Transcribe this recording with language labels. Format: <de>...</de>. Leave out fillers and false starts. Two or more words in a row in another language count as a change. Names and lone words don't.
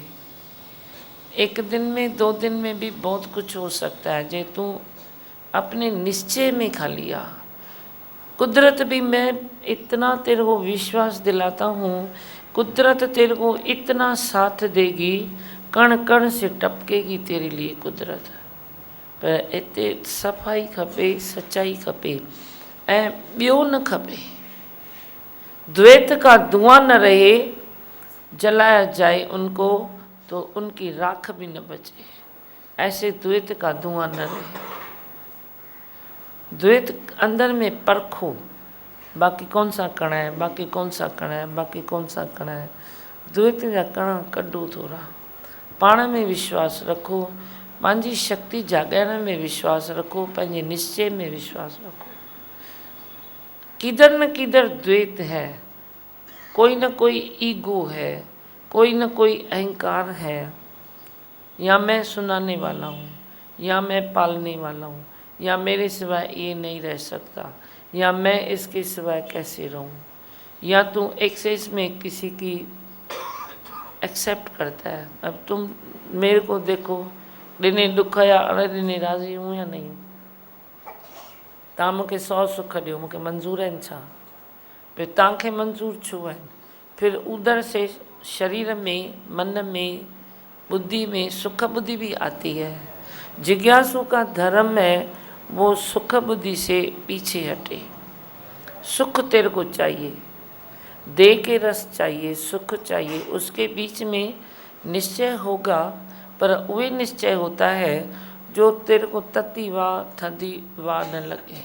<hi>एक दिन में 2 दिन में भी बहुत कुछ हो सकता है, जे तू अपने निश्चय में खा लिया। कुदरत भी, मैं इतना तेरे को विश्वास दिलाता हूँ, कुदरत तेरे को इतना साथ देगी, कण कण से टपकेगी तेरे लिए कुदरत।</hi> <sd>पर इते सफ़ाई खपे, सच्चाई खपे, ऐं ॿियो न खपे।</sd> <hi>द्वैत का धुआं न रहे, जलाया जाए उनको तो उनकी राख भी न बचे। ऐसे द्वैत का धुआं न रहे। द्वैत अंदर में परखो, बाकी कौन सा कण है, बाकी कौन सा कण है, बाकी कौन सा कण है।</hi> <sd>द्वैत जा कण कढो थोड़ा। पाण में विश्वास रखो, पंहिंजी शक्ति जाॻाइण में विश्वास रखो, पंहिंजे निश्चय में विश्वास रखो।</sd> <hi>किधर न किधर द्वैत है, कोई न कोई ईगो है, कोई न कोई अहंकार है। या मैं सुनाने वाला हूँ, या मैं पालने वाला हूँ, या मेरे सिवाय ये नहीं रह सकता, या मैं इसके सिवाय कैसे रहूँ। या तू एक्सेस में किसी की एक्सेप्ट करता है। अब तुम मेरे को देखो,</hi> <sd>ॾिने दुख या अण ॾिने राज़ी हूँ या नहीं? तव्हां मूंखे 100 सुख ॾियो, मूंखे मंज़ूर आहिनि छा? फिर तव्हांखे मंज़ूर छो आहिनि?</sd> <hi>फिर उधर से शरीर में, मन में, बुद्धि में सुख बुद्धि भी आती है। जिज्ञासु का धर्म है वो सुख बुद्धि से पीछे हटे। सुख तेरे को चाहिए, दे के रस चाहिए, सुख चाहिए, उसके बीच में निश्चय होगा, पर वही निश्चय होता है जो तेरे को</hi> <sd>तती वाह थदी वाह</sd> <hi>न लगे।</hi>